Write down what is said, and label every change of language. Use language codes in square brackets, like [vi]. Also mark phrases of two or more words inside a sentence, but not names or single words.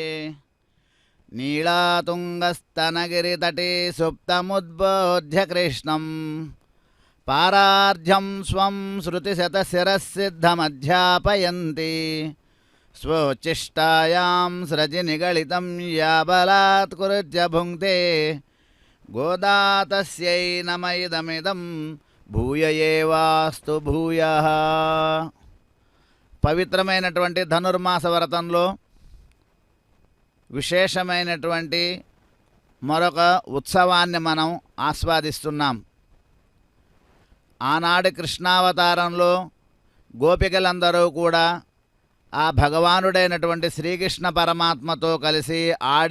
[sa] नीलातुङ्गस्तनगिरितटे सुप्तमुद्बोध्य कृष्णं पारार्ध्यं स्वं श्रुतिशतशिरःसिद्धमध्यापयन्ति स्वोच्छिष्टायां स्रजिनिगलितं याबलात्कृत्य भुङ्क्ते गोदा तस्यै नम इदमिदं భూయ ఏవాస్తు భూయః. [te] పవిత్రమైనటువంటి ధనుర్మాస వ్రతంలో విశేషమైనటువంటి మరొక ఉత్సవాన్ని మనం ఆస్వాదిస్తున్నాం. ఆనాడు కృష్ణావతారంలో గోపికలందరూ కూడా ఆ భగవానుడైనటువంటి శ్రీకృష్ణ పరమాత్మతో కలిసి ఆడి